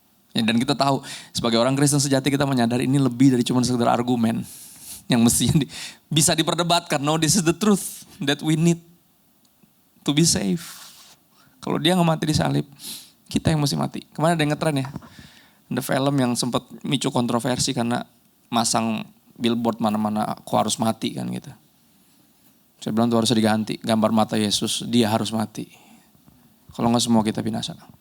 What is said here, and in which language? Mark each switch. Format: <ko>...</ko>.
<id>Ya, dan kita tahu, sebagai orang Kristen sejati kita menyadari ini lebih dari cuma sekedar argumen. Yang mestinya bisa diperdebatkan.</id> <en>No, this is the truth that we need to be safe.</en> <id>Kalau dia gak mati di salib, kita yang mesti mati. Kemarin ada yang ngetren ya. Ada film yang sempat micu kontroversi karena masang billboard mana-mana aku harus mati kan gitu. Saya bilang itu harus diganti. Gambar mata Yesus, dia harus mati. Kalau nggak semua kita binasa.</id>